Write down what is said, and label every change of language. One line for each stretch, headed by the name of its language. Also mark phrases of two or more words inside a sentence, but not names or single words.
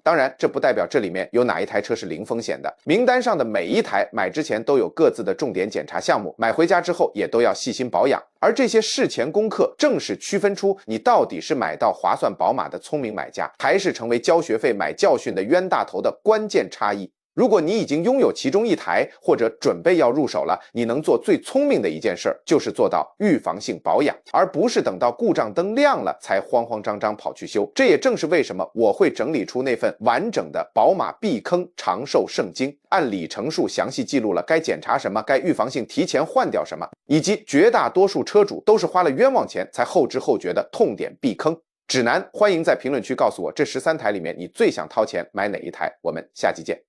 Chinese: 當然，這不代表這裡面有哪一台車是零風險的，名單上的每一台買之前都有各自的重點檢查項目，買回家之後也都要細心保養。而這些事前功課正是區分出你到底是買到划算寶馬的聰明買家，還是成為交學費買教訓的冤大頭的關鍵差異。如果你已經擁有其中一台，或者準備要入手了，你能做最聰明的一件事，就是做到預防性保養，而不是等到故障燈亮了才慌慌张张跑去修。这也正是为什么我会整理出那份完整的宝马避坑长壽圣经，按里程数详細記錄了該檢查什麼，該預防性提前換掉什麼，以及絕大多數車主都是花了冤枉錢才後知後覺的痛點避坑指南。歡迎在評論區告訴我，這13台裡面你最想掏錢買哪一台？我們下期見。